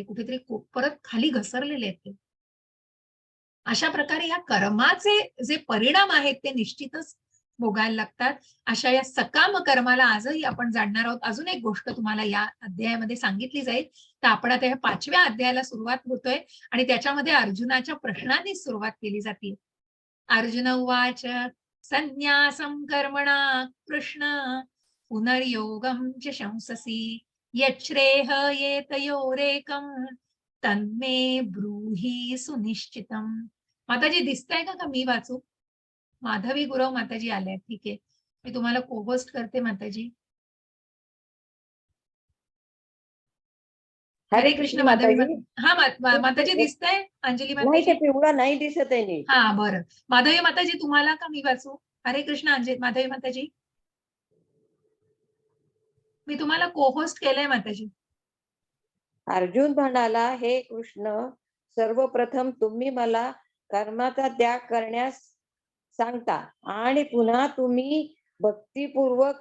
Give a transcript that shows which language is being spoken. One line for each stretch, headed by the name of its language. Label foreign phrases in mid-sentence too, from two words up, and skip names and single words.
Marathi: कुठेतरी परत खाली घसरलेले आहेत ते. अशा प्रकारे या कर्माचे जे परिणाम आहेत ते निश्चितच भोगायला लागतात. अशा या सकाम कर्माला आजही आपण जाणणार आहोत. अजून एक गोष्ट तुम्हाला या अध्यायामध्ये सांगितली जाईल. तर आपण आता या 5व्या अध्यायाला सुरुवात होतोय आणि त्याच्यामध्ये अर्जुनाच्या प्रश्नांनी सुरुवात केली जाते.
Sanskrit: अर्जुन उवाच संन्यासं कर्मणा कृष्ण पुनर्योगं च शंससि यच्छ्रेह येतयोरेकं तन्मे ब्रूहि सुनिश्चितम.
Marathi: माताजी दिसतंय का मी वाचू? माधवी गुरव माताजी आल्या. ठीक आहे. मी तुम्हाला को-होस्ट करते माताजी. हरे हरे कृष्ण कृष्ण माधवी माताजी. हा माताजी दिसतंय? अंजली नाही, माताजी? ते पिवळा नाही दिसत आहे नीट. हा बरं. माधवी माताजी तुम्हाला का मी वाचू? हरे कृष्ण माधवी माताजी. मी तुम्हाला को-होस्ट केलंय माताजी. अर्जुन म्हणाला, हे कृष्ण, सर्वप्रथम तुम्ही मला कर्माचा त्याग करण्यास सांगता आणि पुन्हा तुम्ही भक्तिपूर्वक